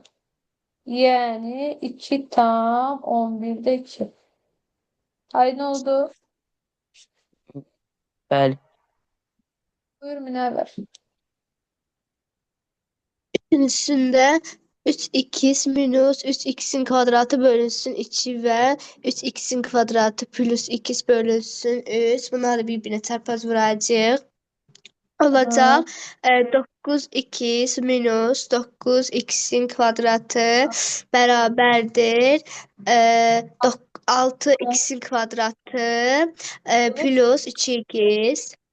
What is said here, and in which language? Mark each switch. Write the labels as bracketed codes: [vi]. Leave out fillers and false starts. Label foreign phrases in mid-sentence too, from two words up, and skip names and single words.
[tr] Yani 2 tam 11'de 2. Ay ne oldu? [az] Bəli. Buyur Münevver. [tr] İkincisinde 3x minus 3x'in kvadratı bölünsün 2 ve 3x'in kvadratı plus x bölünsün 3. [az] Bunları birbirine çarpaz vuracağıq. Aha. Olacaq 9x minus 9x'in kvadratı bərabərdir 6x'in kvadratı plus 2x.